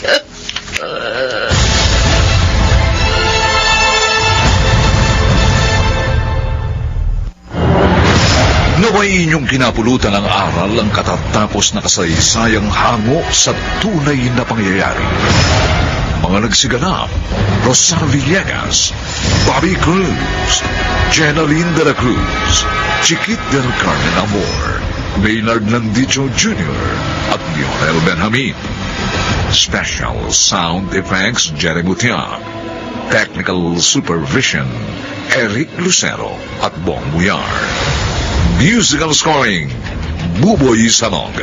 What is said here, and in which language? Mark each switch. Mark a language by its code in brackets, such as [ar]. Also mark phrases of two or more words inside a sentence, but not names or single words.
[tl] Naway inyong kinapulutan ng aral ang katatapos na kasaysayang hango sa tunay na pangyayari. Mga nagsiganap, Rosario Villegas, Bobby Cruz, Jenaline de la Cruz, Chiquit del Carmen Amor, Maynard Landicho Jr. at Lionel Benjamin. [en] Special Sound Effects Jerry Mutiak. Technical Supervision Eric Lucero [tl] at Bong [en] Buyar. Musical scoring Buboy Salonga.